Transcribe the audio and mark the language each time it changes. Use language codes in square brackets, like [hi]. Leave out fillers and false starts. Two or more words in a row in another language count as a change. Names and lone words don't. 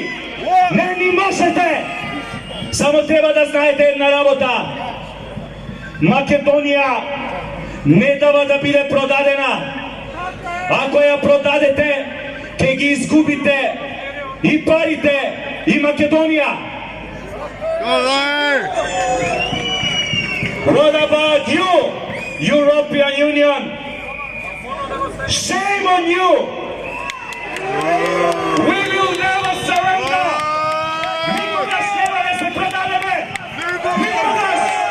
[mk] Не ни можете. Само треба да знаете една работа. Македонија не дава да биде продадена. Ако ја продадете, ќе ги изгубите и парите, и Македонија. [en] What about you, European Union? Shame on you! We will never surrender! [mk] Никогаш нема да се продадеме! Никогаш!